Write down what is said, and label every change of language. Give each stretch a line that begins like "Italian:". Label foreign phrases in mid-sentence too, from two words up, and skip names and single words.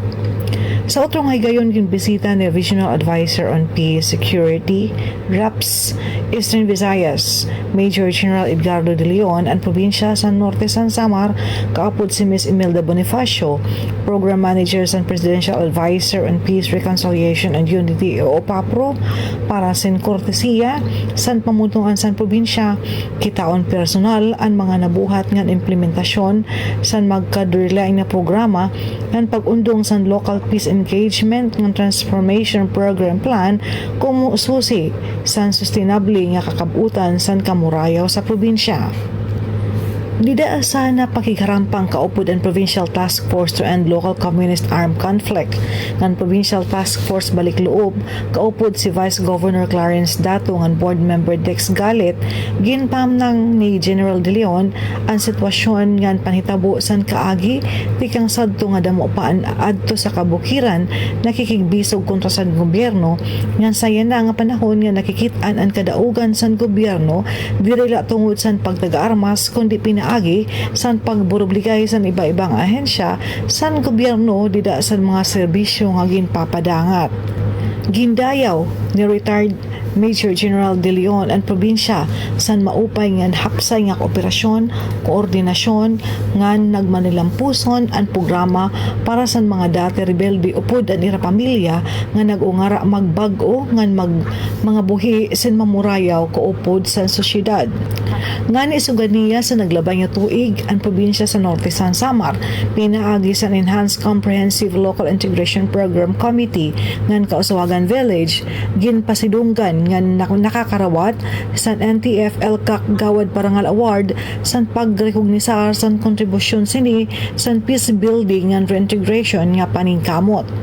Waray: Sa utrong higayon bisita ni Regional Advisor on Peace Security, RAPS, Eastern Visayas, Major General Edgardo de Leon, ang probinsya sa Norte San Samar, kaapod si Ms. Imelda Bonifacio, Program Manager sa Presidential Advisor on Peace, Reconciliation and Unity o OPAPRO, para sin kortesiya, san pamutungan san probinsya, kitaon personal ang mga nabuhat ngan implementasyon san magkadurilaing na programa ngan pag-undong san
English: local peace engagement
Waray: ng
English: transformation program plan
Waray: kumu susi san sustainable nga kakabutan san kamurayaw sa probinsya. Dida sana pakikarampang kaupod ang Provincial Task Force to End Local Communist Armed Conflict ng Provincial Task Force Balik Loob, kaupod si Vice Governor Clarence Dato ng Board Member Dex Galit, ginpam ng ni General De Leon ang sitwasyon ngan panhitabo san kaagi tikang sadto nga damo paan adto sa kabukiran nakikigbisog kontra sa gobyerno ngan saya na nga panahon nga nakikit-an ang kadaugan san gobyerno direla tungod san pagtaga-armas kundi pinaagi san pagburobligay san iba-ibang ahensya san gobyerno dida san mga serbisyo nga ginpapadangat. Gindayaw ni retired Major General De Leon ang probinsya san maupay ngan hapsay nga kooperasyon, koordinasyon ngan nagmanilampuson ang programa para san mga dati rebelde upod ang ira pamilya nga nagungara magbag-o ngan mga buhi sin mamurayaw kaupod sa sosyedad. Ngani suganiya sa naglabay nga tuig ang probinsya sa Norte San Samar pinaagi sa Enhanced Comprehensive Local Integration Program Committee ngan Kausawagan Village ginpasidunggan ngan nakakarawat sa NTF LCAC Gawad Parangal Award san pagrekognisar san kontribusyon sini san
English: peace building and reintegration
Waray: nga paningkamot.